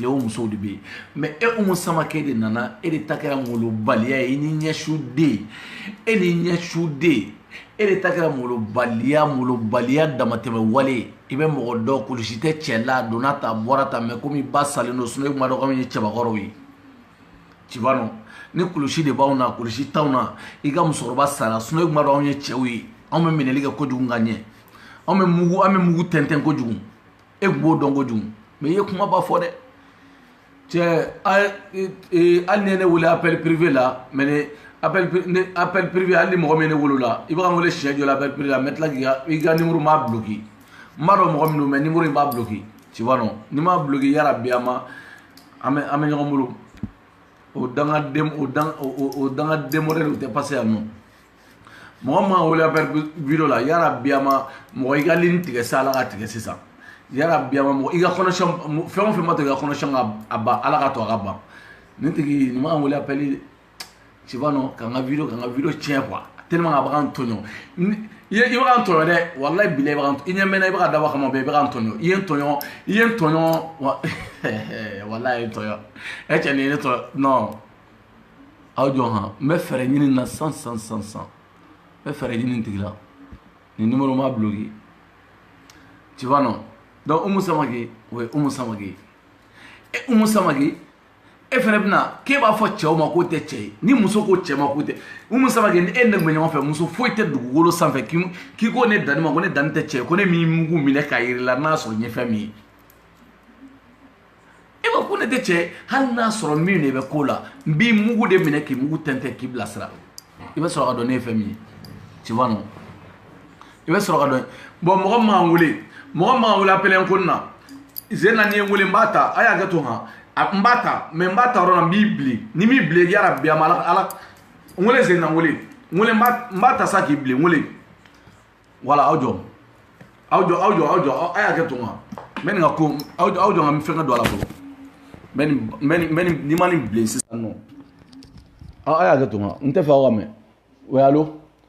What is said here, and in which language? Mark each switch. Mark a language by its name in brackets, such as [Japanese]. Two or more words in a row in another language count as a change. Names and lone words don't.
[Bambara] o musow de bɛ yen mais e Umu Samake de nana e de ta kɛra molobaliya ye i ni ɲɛsu den e ni ɲɛsu den e de ta kɛra molobaliya damatɛmɛ wale i bɛ mɔgɔ dɔn kulusi tɛ cɛ la donna ta bɔra ta mais komi ba salen don sinon e kun b'a dɔn k'anw ye cɛbakɔrɔw ye [French] tu vois non [Bambara] ni kulusi de b'anw na kulusi t'anw na i ka musokɔrɔba sara sinon e kun b'a dɔn anw ye cɛw ye anw bɛ minɛli kɛ kojugu ka ɲɛ anw bɛ mugu tɛntɛn kojugu e kun b'o dɔn kojugu mais i ye kumaba fɔ dɛ cɛ hali ni ye ne wele [French] appel privé [Bambara] la mais [French] appel privé [Bambara] hali ni mɔgɔ min ye ne wolola i bɛ ka n wele siɲɛ jɔ la [French] appel privé [Bambara] la n bɛ tila k'i ka numéro m'a bloqué n b'a dɔn mɔgɔ min don mais numéro in b'a bloqué [French] tu vois non [Bambara] ni m'a bloqué yarabi an bɛ ɲɔgɔn bolo o dangaden modèle o tɛ passé yan nɔ mɔgɔ man wele [French] appel vidéo [Bambara] la yarabi an mɔgɔ i ka ligne tigɛ sa Ala ka tigɛ sisan yarabi an mɔgɔ i ka connexion fɛn o fɛn ma to i ka connexion ka ban Ala ka to a ka ban nin tigi nin man wele [French] appel tu vois non [Bambara] ka n ka vidéo tiɲɛ quoi tellement a bɛ k'an tɔɲɔ i bɛ k'an tɔɲɔ dɛ walayi bilayi i bɛ k'an i ɲɛ mɛnna i bɛ ka dabɔ a kama bɛɛ i bɛ k'an tɔɲɔ i ye n tɔɲɔ walayi i ye n tɔɲɔ e cɛ nin ye ne tɔɲɔ non aw jɔ han n bɛ fɛɛrɛ ɲini na san n bɛ fɛɛrɛ ɲini nin tigi la nin numéro m'a bloqué [French] tu vois non [Bambara] donc Umu Samake o ye Umu Samake e Umu Samake e fɛnɛ bɛna k'e b'a fɔ cɛw ma k'o tɛ cɛ ye ni muso ko cɛ ma k'o tɛ Umu Samake ni e ne bɛ ɲɔgɔn fɛ muso foyi tɛ dugukolo sanfɛ k'i ko ne danni ma ko ne danni tɛ cɛ ye ko ne m'i mugu minɛ k'a yir'i la n'a sɔrɔ n ye fɛn min ye e b'a ko ne tɛ cɛ ye hali n'a sɔrɔ min de bɛ ko la n b'i mugu de minɛ k'i mugu tɛntɛn k'i bilasira i bɛ sɔrɔ ka dɔn ne ye fɛn min ye [French] tu vois non [Bambara] i bɛ sɔrɔ ka dɔn bon mɔgɔ man kan wele appelé ko na zena ni ye wele n b'a ta a y'a kɛ to han n b'a ta mais n b'a ta yɔrɔ la n b'i bilen ni m'i bilen yarabi an Ala n wele zena n wele n b'a ta sa k'i bilen n wele voilà aw jɔ a y'a kɛ to han n bɛ nin ka ko aw jɔ n ka fɛn ka don a la fɔlɔ ni ma nin bilen sisan nɔ a y'a kɛ to han n tɛ fɛ aw ka mɛn [French] oui allo